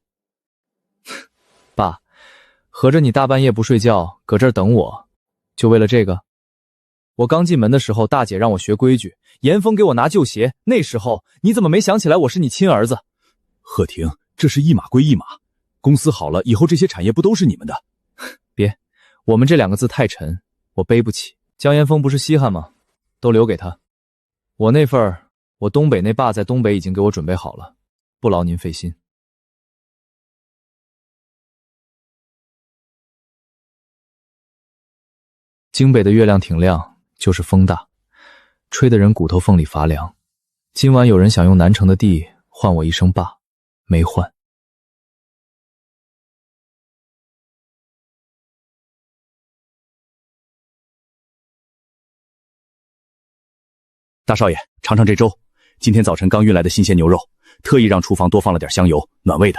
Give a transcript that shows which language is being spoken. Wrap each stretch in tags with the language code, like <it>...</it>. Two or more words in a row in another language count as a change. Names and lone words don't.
<zh>爸，合着你大半夜不睡覺，搁這兒等我，就為了這個？我剛進門的時候，大姐讓我學規矩，嚴峰給我拿舊鞋，那時候你怎麼沒想起來我是你親兒子？贺婷，這是一碼歸一碼，公司好了以後，這些產業不都是你們的？別，我們這兩個字太沉，我背不起。江岩峰不是稀罕嗎？都留給他。我那份儿，我東北那爸在東北已經給我準備好了，不劳您費心。京北的月亮挺亮，就是風大，吹得人骨頭縫裡發涼。今晚有人想用南城的地換我一聲爸，沒換。大少爷，尝尝这粥，今天早晨剛運來的新鮮牛肉，特意讓廚房多放了點香油，暖胃的。</zh>